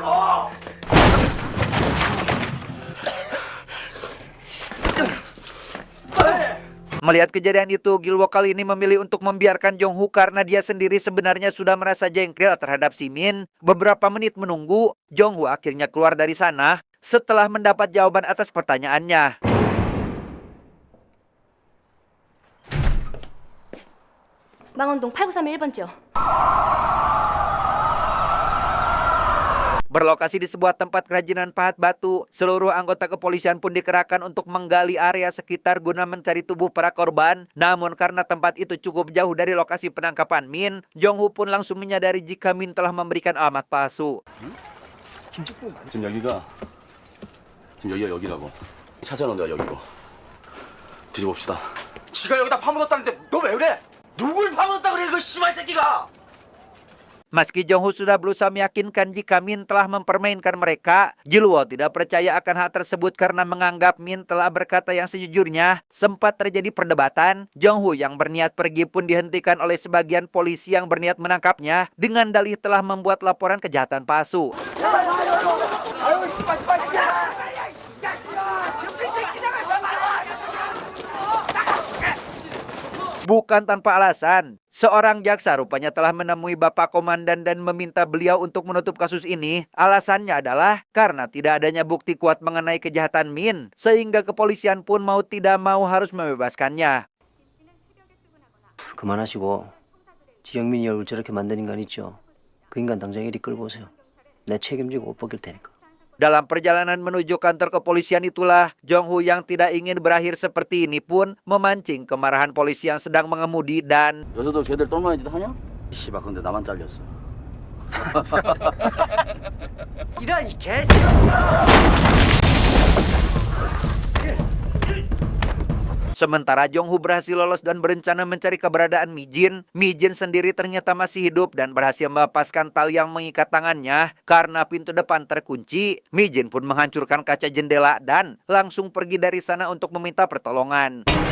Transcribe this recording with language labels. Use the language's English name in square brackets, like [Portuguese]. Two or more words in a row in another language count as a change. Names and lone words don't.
[Indonesian] Melihat kejadian itu, Gilwo kali ini memilih untuk membiarkan Jong-Hu karena dia sendiri sebenarnya sudah merasa jengkel terhadap si Min. Beberapa menit menunggu, Jong-Hu akhirnya keluar dari sana setelah mendapat jawaban atas pertanyaannya. [Korean] 망원동 8931 1번죠. [Indonesian] Berlokasi di sebuah tempat kerajinan pahat batu, seluruh anggota kepolisian pun dikerahkan untuk menggali area sekitar guna mencari tubuh para korban. Namun karena tempat itu cukup jauh dari lokasi penangkapan Min, Jong-Hu pun langsung menyadari jika Min telah memberikan alamat palsu. [Korean] 지금 여기가 여기라고. 찾아놓은 데가 여기고. 뒤져봅시다. 지가 여기다 파묻었다는데 너 왜 그래? 누굴 파묻었다 그래 그 씨발 새끼가? [Indonesian] Meski Jong Ho sudah berusaha meyakinkan jika Min telah mempermainkan mereka, Jilwoo tidak percaya akan hal tersebut karena menganggap Min telah berkata yang sejujurnya. Sempat terjadi perdebatan, Jong Ho yang berniat pergi pun dihentikan oleh sebagian polisi yang berniat menangkapnya dengan dalih telah membuat laporan kejahatan palsu. Bukan tanpa alasan, seorang jaksa rupanya telah menemui Bapak Komandan dan meminta beliau untuk menutup kasus ini. Alasannya adalah karena tidak adanya bukti kuat mengenai kejahatan Min, sehingga kepolisian pun mau tidak mau harus membebaskannya. [Korean] 그만하시고 지영민이 얼굴 저렇게 만든 인간 있죠? 그 인간 당장 이리 끌고 오세요. 내 책임지고 옷 벗길 테니까. [Indonesian] Dalam perjalanan menuju kantor kepolisian itulah, Jong Ho yang tidak ingin berakhir seperti ini pun memancing kemarahan polisi yang sedang mengemudi dan [Korean] 여서도 걔들 똘마니 짓 하냐? 씨발 근데 나만 잘렸어. 이런 이 개. [Indonesian] Sementara Jong Ho berhasil lolos dan berencana mencari keberadaan Mi Jin. Mi Jin sendiri ternyata masih hidup dan berhasil melepaskan tali yang mengikat tangannya karena pintu depan terkunci. Mi Jin pun menghancurkan kaca jendela dan langsung pergi dari sana untuk meminta pertolongan.